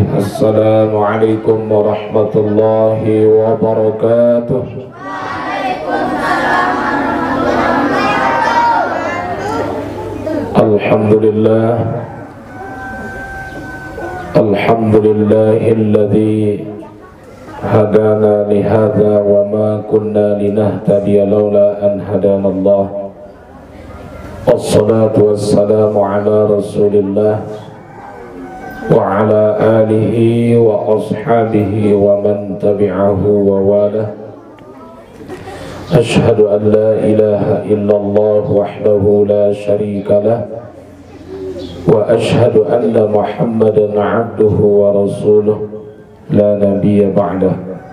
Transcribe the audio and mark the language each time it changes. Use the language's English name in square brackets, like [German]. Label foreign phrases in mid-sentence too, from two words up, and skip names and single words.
[Arabic] السلام عليكم ورحمة الله وبركاته. Alhamdulillah. الحمد لله الذي هدانا لهذا وما كنا لنهتدي لولا أن هدانا الله. والصلاة والسلام على رسول الله وعلى آله وأصحابه ومن تبعه ووالاه. أشهد أن لا إله إلا الله وحده لا شريك له وأشهد أن محمدا عبده ورسوله لا نبي بعده.